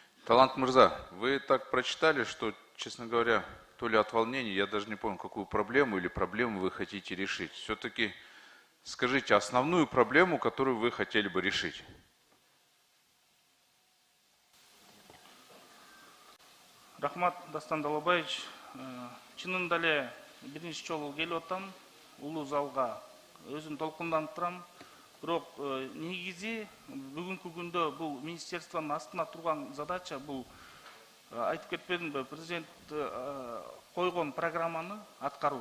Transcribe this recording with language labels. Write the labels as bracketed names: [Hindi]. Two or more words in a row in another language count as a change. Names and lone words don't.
[Russian] Талант Мырза, вы так прочитали, что, честно говоря, то ли от волнения, я даже не помню, какую проблему или проблему вы хотите решить. Все-таки скажите основную проблему, которую вы хотели бы решить. [Kyrgyz] Рахмат, Дастан Далабаевич. Чынында эле биринчи жолу келип атам, улуу залга өзүм толкунданып турам. Бирок негизи бүгүнкү күндө бул министерствонун астына турган задача бул айтып кетпедимби, президент койгон программаны аткаруу.